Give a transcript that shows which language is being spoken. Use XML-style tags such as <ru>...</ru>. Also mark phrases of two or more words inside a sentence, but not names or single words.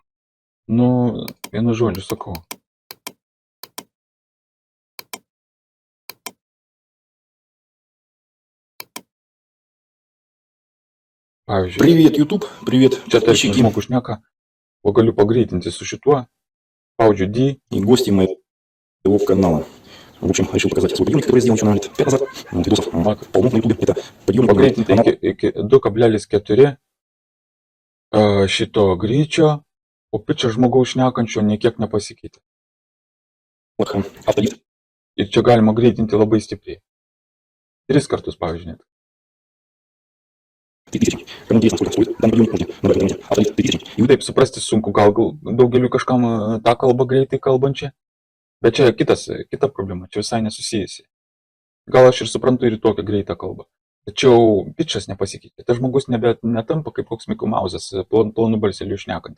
<lt>Nu, vienu žodžiu sakau. Pavyzdžiui,</lt> <ru>Привет, YouTube, привет,</ru> <lt>čia tarkim</lt> <ru>подписчики</ru> <lt>žmogus šneka, o galiu pagreitinti su šituo, spaudžiu D,</lt> <ru>и гости моего канала. В общем, решил показать свой подъемник, который я сделал еще, наверное, 5 назад. Видосов полно на YouTube. Это подъемник</ru> <lt>pagreitinti</lt> <ru>канала.</ru> <lt>iki 2,4 šito greičio, o pitchas žmogaus šnekančio niekiek nepasikeitė.</lt> <ru>Автодит.</ru> <lt>Ir čia galima greitinti labai stipriai. 3 kartus, pavyzdžiui, net.</lt> <ru>3000. Кому интересно, сколько стоит данный подъемник, можете набрать в интернете. Автодит 3000. И вы</ru> <lt>Taip suprasti sunku, gal daugeliu kažkam tą kalbą greitai kalbančią, bet čia kita problema, čia visai nesusijusi. Gal aš ir suprantu ir tokią greitą kalbą. Tačiau pitchas nepasikeitė. Tas žmogus netampa kaip koks Miko Mauzas, plonu balseliu šnekantis.</lt>